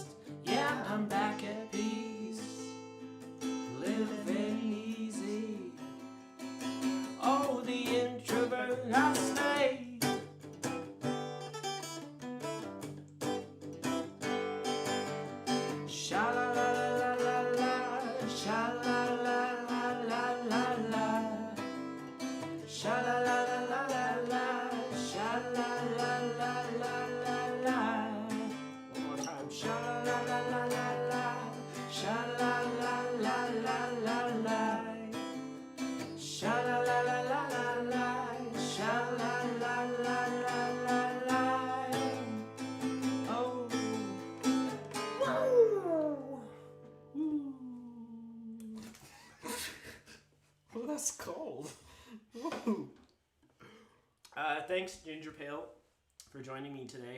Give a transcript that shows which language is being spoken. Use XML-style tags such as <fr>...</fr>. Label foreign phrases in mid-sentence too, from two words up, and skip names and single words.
<en>Yeah, I'm back at peace, living easy. Oh, the introvert, I stay. Sha la la la la la, sha la la la la la la, sha la la la la la, sha la la la la la la. One more time, sha la la la la la, sha la la la la la la, sha la la la la la la, sha la la la la la la. Oh. Woo! Woo! Oh, that's cold. Woo. Thanks, GingerPale, for joining me today.</en>